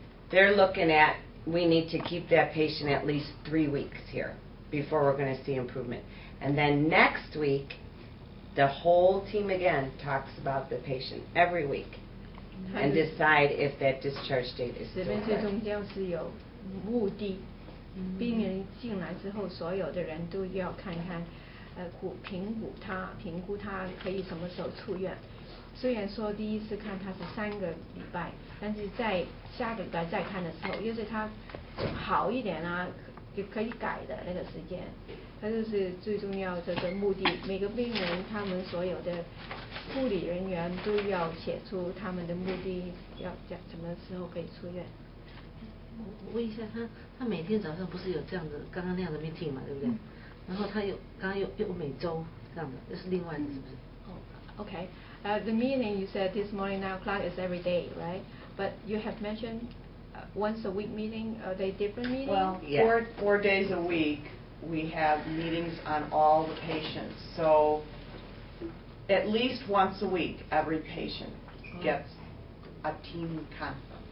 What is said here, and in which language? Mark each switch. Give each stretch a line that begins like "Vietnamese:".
English: They're looking at, we need to keep that patient at least 3 weeks here before we're going to see improvement. And then next week, the whole team again talks about the patient every week and decide if that discharge date is
Chinese: 这
English: still
Chinese: 边最
English: good.
Chinese: 重要是有目的。病人进来之后，所有的人都要看看，评估他可以什么时候出院。虽然说第一次看他是3个礼拜，但是在下个礼拜再看的时候，要是他好一点啊，也可以改的那个时间。它就是最重要这个目的。每个病人他们所有的护理人员都要写出他们的目的，要什么时候可以出院。我问一下，他每天早上不是有这样的刚刚那样的 meeting 嘛，对不对？然后他刚刚有每周这样的，这是另外的，是不是
English: ？Okay. The meeting you said this morning 9 o'clock is every day, right? But you have mentioned once a week meeting? Are they different meetings? Well, Yeah. 4 days a week, we have meetings on all the patients. So at least once a week, every patient gets a team conference.